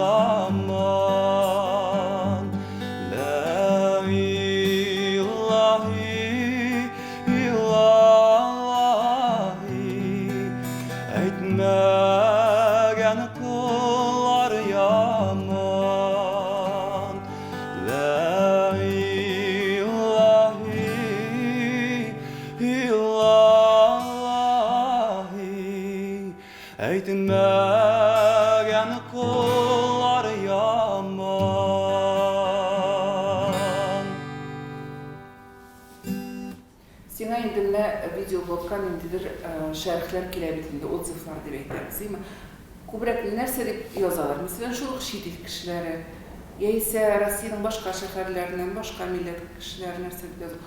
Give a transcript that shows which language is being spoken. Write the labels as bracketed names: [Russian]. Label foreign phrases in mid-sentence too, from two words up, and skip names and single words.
[Tatar] zaman [Arabic] لا إله إلا الله [Tatar] Eytmegen kullar yaman [Arabic] لا إله [Tatar] illallah Eytmegen kullar yaman Сиңа инде менә видеоблогка ниндидер шәрехләр килә бит инде, отзывлар дип әйтәбез, әйме? Күбрәк нәрсә дип язалар? Мәсәлән, шул чит ил кешеләре, яисә Россиянең башка шәһәрләреннән башка милләт кешеләре нәрсә дип яза?